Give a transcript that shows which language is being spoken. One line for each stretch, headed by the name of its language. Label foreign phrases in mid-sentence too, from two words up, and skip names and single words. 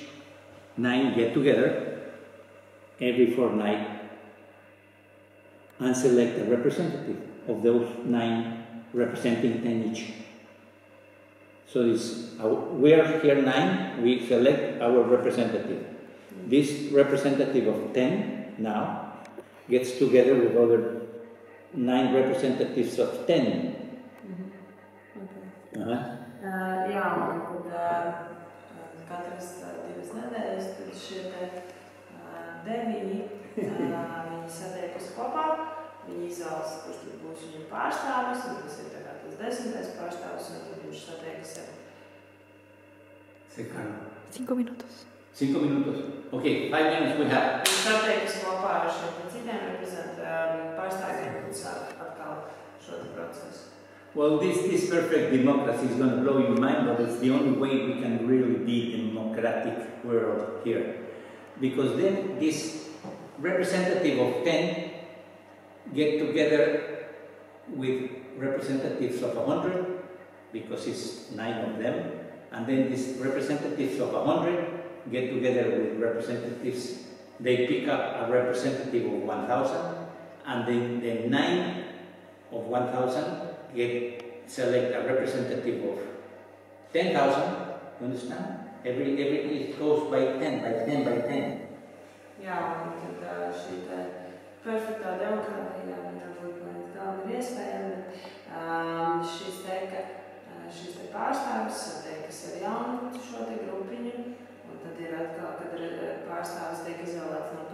English: 9 get together every fortnight and select a representative of those 9 representing 10 each. So we are here 9, we select our representative. This representative of 10 now gets together with other 9 representatives of 10. Okay.
Latvian: Jā, un tad katras 2 nedēļas tad šie 9 viņi satiekas kopā. Viņi izvēlas, kurš tad būs viņu pārstāvis, un tas ir tā kā tas 10. pārstāvis, un tad viņš satiekas ar...
Spanish: 5 minutos.
English: 5 minutos. Okay, 5 minutes we have.
Latvian: Viņš satiekas kopā ar šiem citiem pārstāvjiem, un sāk atkal šo procesu.
English: Well, this perfect democracy is going to blow your mind, but it's the only way we can really be democratic world here. Because then this representative of 10 get together with representatives of 100, because it's 9 of them, and then these representatives of 100 get together with representatives. They pick up a representative of 1,000, and then the 9 of 1,000 select a representative of 10,000. You understand? It goes by 10, by 10, by 10.
Latvian: Jā, un tad šī perfektā demokrātijā varbūt galva ir iespējama, bet šis pārstāvis satiekas ar jaunu šo grupiņu, un tad ir atkal, kad pārstāvis tiek izvēlēts